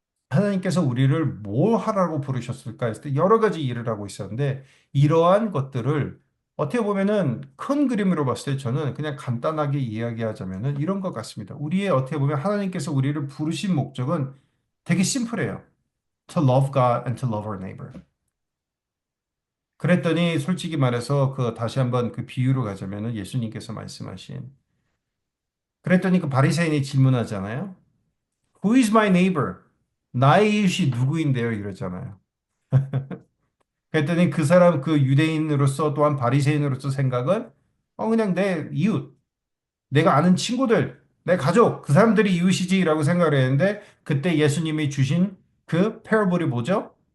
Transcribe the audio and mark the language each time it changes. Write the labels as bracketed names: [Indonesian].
[Korean] 하나님께서 우리를 뭘 하라고 부르셨을까 했을 때 여러 가지 일을 하고 있었는데 이러한 것들을 어떻게 보면은 큰 그림으로 봤을 때 저는 그냥 간단하게 이야기하자면은 이런 것 같습니다. 우리의 어떻게 보면 하나님께서 우리를 부르신 목적은 되게 심플해요. [English] To love God and to love our neighbor. [Korean] 그랬더니 솔직히 말해서 그 다시 한번 그 비유로 가자면은 예수님께서 말씀하신 그랬더니 그 바리새인이 질문하잖아요. [English] Who is my neighbor? [Korean] 나의 이웃이 누구인데요? 이러잖아요. 그랬더니 그 사람 그 유대인으로서 또한 바리새인으로서 생각은 그냥 내 이웃, 내가 아는 친구들, 내 가족, 그 사람들이 이웃이지라고 생각을 했는데 그때 예수님이 주신 그 패러블이 뭐죠?